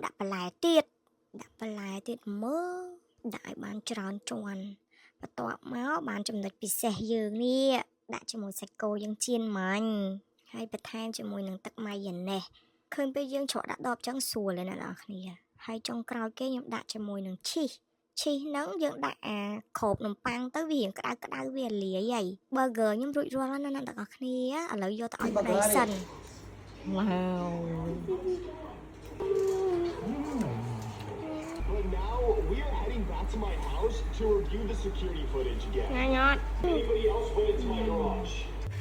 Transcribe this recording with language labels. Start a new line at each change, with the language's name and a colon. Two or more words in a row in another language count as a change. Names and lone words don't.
Khmer: ដាក់បន្លែទៀតមើលដាក់ឲ្យបានច្រើនជាន់បន្ទាប់មកបានចំណុចពិសេសយើងនេះដាក់ជាមួយសាច់គោយើងចៀនមាញ់ហើយបន្ថែមជាមួយនឹងទឹកម៉ាយ៉ូណេសឃើញពេលយើងច្រកដាក់ដបចឹងស្រួលហើយអ្នកនរគ្នាហើយចុងក្រោយគេខ្ញុំដាក់ជាមួយនឹងឈីសហ្នឹងយើងដាក់អាគ្របនំប៉័ងទៅវារៀងក្តៅវាលាយហើយ burger ខ្ញុំរួចរាល់ហើយណាអ្នកនរគ្នាឥឡូវយកទៅឲ្យប្តីសិន
English: Wow. But now we are heading back to my house to review the security footage again. Ngon. Anybody else went into my garage?